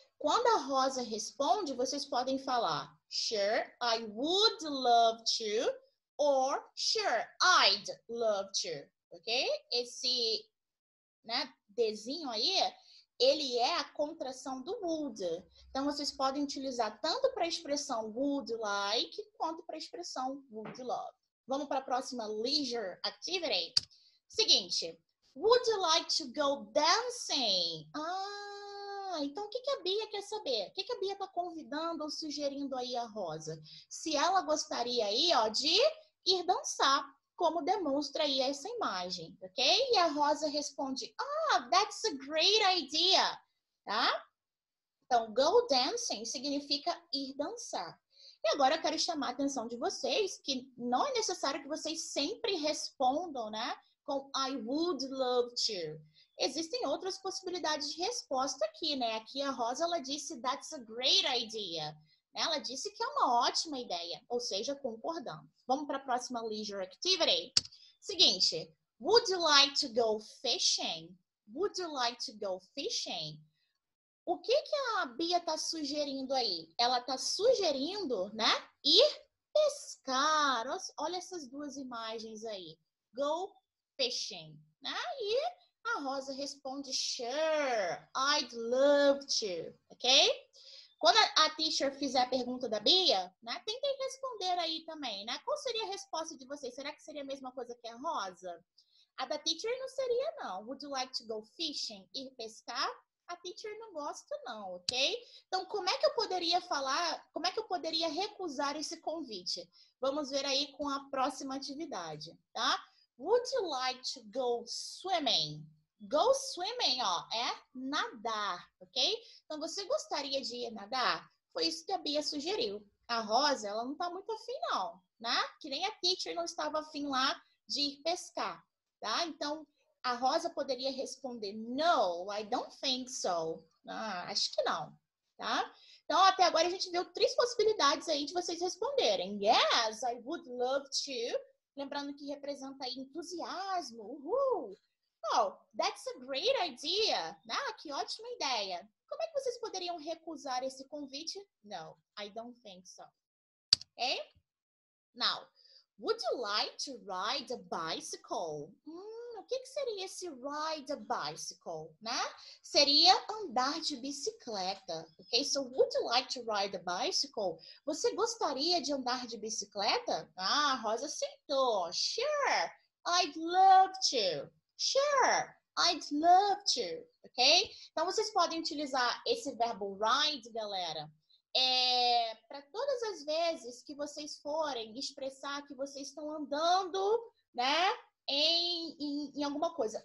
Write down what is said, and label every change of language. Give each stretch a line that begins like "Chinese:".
Portuguese: Quando a Rosa responde, vocês podem falar
English: Sure, I would love to, or Sure, I'd love to. Ok?
Portuguese: Esse, né, desenho aí, ele é a contração do would. Então, vocês podem utilizar tanto para a expressão would like, quanto para a expressão would love. Vamos para a próxima leisure activity? Seguinte,
English: would you like to go dancing?
Portuguese: Então o que a Bia quer saber? O que a Bia está convidando ou sugerindo aí a Rosa? Se ela gostaria aí, ó, de ir dançar, como demonstra aí essa imagem, ok? E a Rosa responde,
English: that's a great idea,
Portuguese: tá? Então, go dancing significa ir dançar. E agora eu quero chamar a atenção de vocês que não é necessário que vocês sempre respondam, né, com
English: I would love to.
Portuguese: Existem outras possibilidades de resposta aqui, né? Aqui a Rosa, ela disse,
English: that's a great idea.
Portuguese: Ela disse que é uma ótima ideia, ou seja, concordamos. Vamos para a próxima leisure activity. Seguinte,
English: would you like to go fishing? Would you like to go fishing?
Portuguese: O que a Bia está sugerindo aí? Ela está sugerindo, né, ir pescar. Olha essas duas imagens aí.
English: Go fishing,
Portuguese: né? E a Rosa responde,
English: sure, I'd love to, ok?
Portuguese: Quando a teacher fizer a pergunta da Bia, né, tentem responder aí também, né? Qual seria a resposta de vocês? Será que seria a mesma coisa que a Rosa? A da teacher não seria, não.
English: Would you like to go fishing?
Portuguese: Ir pescar? A teacher não gosta, não, ok? Então, como é que eu poderia falar, como é que eu poderia recusar esse convite? Vamos ver aí com a próxima atividade, tá?
English: Would you like to go swimming? Go swimming,
Portuguese: ó, é nadar, ok? Então, você gostaria de ir nadar? Foi isso que a Bia sugeriu. A Rosa, ela não tá muito afim, não, né? Que nem a teacher não estava afim lá de ir pescar, tá? Então, a Rosa poderia responder,
English: no, I don't think so.
Portuguese: Acho que não, tá? Então, até agora a gente viu 3 possibilidades aí de vocês responderem.
English: Yes, I would love to.
Portuguese: Lembrando que representa aí entusiasmo. Uhul!
English: Oh, that's a great idea.
Portuguese: Que ótima ideia. Como é que vocês poderiam recusar esse convite?
English: No, I don't think so. Okay? Now, would you like to ride a bicycle?
Portuguese: O que seria esse
English: ride a bicycle,
Portuguese: né? Seria andar de bicicleta,
English: ok? So, would you like to ride a bicycle?
Portuguese: Você gostaria de andar de bicicleta? A Rosa aceitou.
English: Sure, I'd love to. Sure, I'd love to, ok?
Portuguese: Então, vocês podem utilizar esse verbo ride, galera, para todas as vezes que vocês forem expressar que vocês estão andando, né, em alguma coisa.